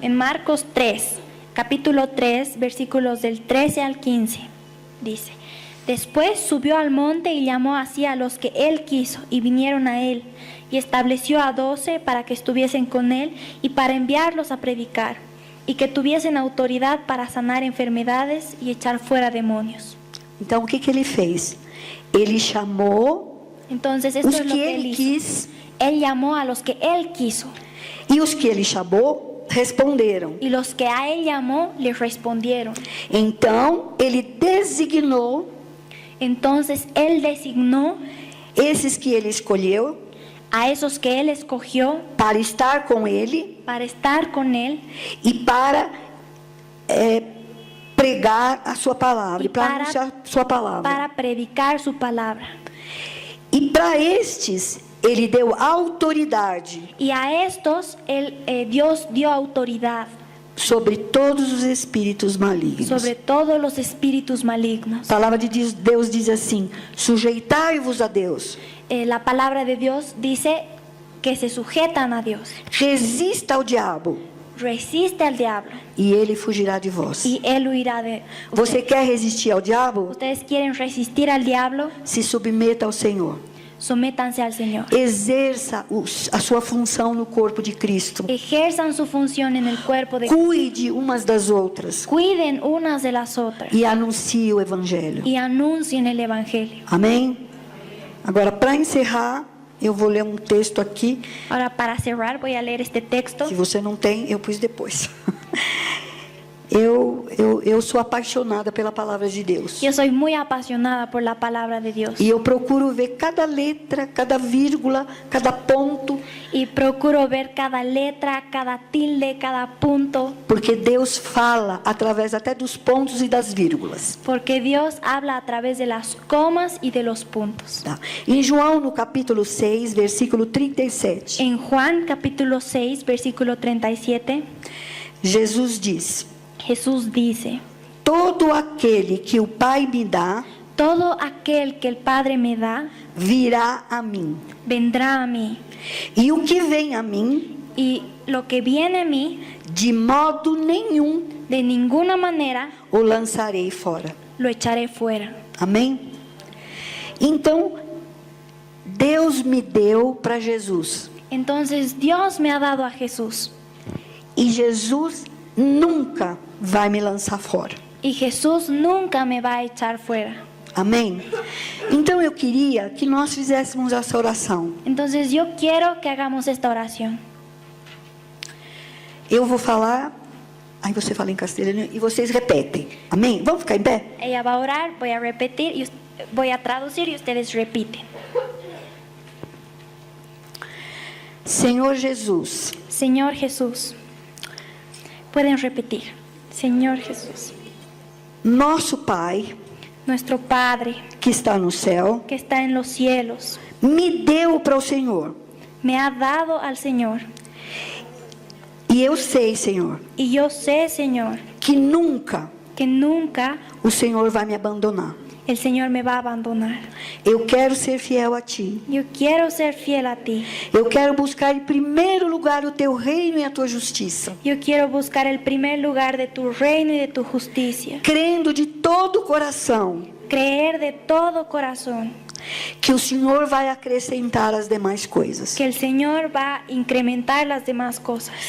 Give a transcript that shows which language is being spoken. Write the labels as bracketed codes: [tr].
[es] En Marcos 3, capítulo 3, versículos del 13 al 15, dice: Después subió al monte y llamó así a los que él quiso, y vinieron a él, y estableció a 12 para que estuviesen con él y para enviarlos a predicar, y que tuviesen autoridad para sanar enfermedades y echar fuera demonios. [pt] Então, o que ele fez? Ele chamou [es] Entonces esto [pt] os [es] es lo que que él [pt] ele [es] hizo. [pt] quis, [es] Él llamó a los que él quiso, [pt] e os que ele chamou responderam. [es] y los que a él llamó le respondieron. [pt] Então, ele designou [es] Entonces él designó [pt] esses que ele escolheu [es] a esos que él escogió [pt] para estar com ele [es] para estar con él [pt] e para pregar a sua palavra, E e para para- anunciar sua palavra. [es] para predicar su palabra. [pt] E para estes, ele deu autoridade [es] Y a estos Dios dio autoridad [pt] sobre todos os espíritos malignos. [es] sobre todos los espíritus malignos. [pt] A palavra de Deus diz assim: sujeitai-vos a Deus, [es] La palabra de Dios dice que se sujetan a Dios. [pt] resista ao diabo, [es] Resiste al diablo [pt] e ele fugirá de vós. [es] y él huirá de [pt] Você [es] ustedes. [pt] quer resistir ao diabo? [es] Ustedes quieren resistir al diablo, [pt] Se submeta ao Senhor. [es] sométanse al Señor. [pt] Exerça a sua função no corpo de Cristo. [es] Ejerzan su función en el cuerpo de [pt] Cuide umas das outras [es] Cuiden unas de las otras [pt] e anuncie o evangelho. [es] y anuncien el evangelio. [pt] Amém? Agora, para encerrar, eu vou ler um texto aqui. [es] Ahora, para cerrar, voy a leer este texto. [pt] Se você não tem, eu pus depois. Eu sou apaixonada pela palavra de Deus. [es] Yo soy muy apasionada por la palabra de Dios [pt] E eu procuro ver cada letra, cada vírgula, cada ponto, [es] y procuro ver cada letra, cada tilde, cada punto, [pt] porque Deus fala através até dos pontos e das vírgulas. [es] porque Dios habla a través de las comas y de los puntos. [pt] Tá? Em João, no capítulo 6, versículo 37, [es] En Juan capítulo 6, versículo 37, [pt] Jesus diz: [es] Jesús dice: [pt] todo aquele que o Pai me dá, [es] todo aquel que el Padre me da, [pt] virá a mim. [es] vendrá a mí, [pt] E o que vem a mim, [es] y lo que viene a mí, [pt] de modo nenhum [es] de ninguna manera [pt] o lançarei fora. [es] lo echaré fuera. [pt] Amém? Então, Deus me deu para Jesus. [es] Entonces Dios me ha dado a Jesús, [pt] E Jesus nunca vai me lançar fora. [es] y Jesús nunca me va a echar fuera. [pt] Amém? Então eu queria que nós fizéssemos essa oração. [es] Entonces yo quiero que hagamos esta oración. [pt] Eu vou falar, aí você fala em castelhano e vocês repetem. Amém? Vamos ficar em pé? [es] Ella va a orar, voy a repetir y voy a traducir y ustedes repiten. [pt] Senhor Jesus, [es] Señor Jesús. Pueden repetir. Señor Jesús, [pt] nosso Pai [es] nuestro Padre [pt] que está no céu, [es] que está en los cielos, [pt] me deu para o Senhor. [es] me ha dado al Señor. [pt] E eu sei, Senhor, [es] Y yo sé, Señor, [pt] que nunca [es] que nunca [pt] o Senhor vai me abandonar. [es] el Señor me va a abandonar. [pt] Eu quero ser fiel a Ti. [es] Yo quiero ser fiel a ti. [pt] Eu quero buscar em primeiro lugar o Teu reino e a Tua justiça. [es] Yo quiero buscar el primer lugar de tu reino y de tu justicia. [pt] Crendo de todo o coração [es] Creer de todo corazón [pt] que o Senhor vai acrescentar as demais coisas. [es] que el Señor va a incrementar las demás cosas.